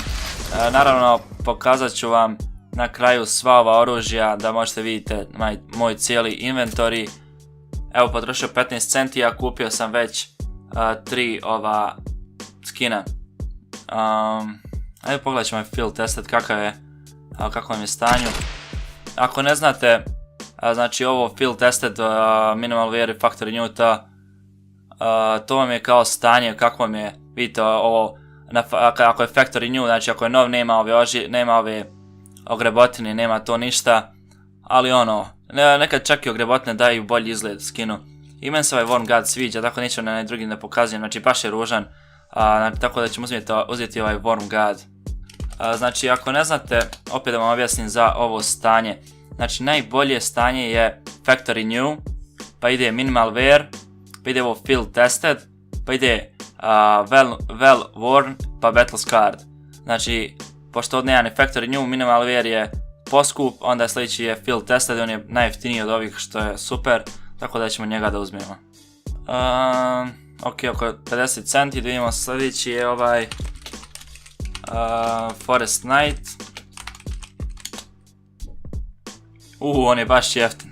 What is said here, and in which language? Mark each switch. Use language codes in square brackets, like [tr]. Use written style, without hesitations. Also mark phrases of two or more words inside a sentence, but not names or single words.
[hr] Naravno pokazat ću vam na kraju sva ova oružja da možete vidjeti moj cijeli inventory. Evo, potrošio 15 centi, a kupio sam već 3 ova skina. Ajde pogledat ćemo [en] field testet [hr] kako vam je stanju. Ako ne znate, znači ovo [en] field tested minimal wear [hr] i [en] factory new, [hr] to vam je kao stanje kako vam je, vidite ovo, ako je [en] factory new, [hr] znači ako je nov nema ove ogrebotine, nema to ništa, ali ono, nekad čak i ogrebotine daju bolji izgled skinu. I meni se ovaj Warm Guard sviđa, tako neću na drugi da pokazujem, znači baš je ružan, tako da ćemo uzeti ovaj Warm Guard. Znači ako ne znate, opet da vam objasnim za ovo stanje. Znači najbolje stanje je [en] factory new, [hr] pa ide [en] minimal wear, [hr] pa ide ovo [en] field tested, [hr] pa ide [en] well worn, [hr] pa [en] battle scarred. [hr] Znači, pošto ovdje nema ni [en] factory new, minimal wear [hr] je poskup, onda sljedeći je [en] field tested, [hr] on je najjeftiniji od ovih što je super, tako da ćemo njega da uzmemo. Ok, oko 50 centi, da vidimo sljedeći je ovaj Forest Knight. On je baš jeftin.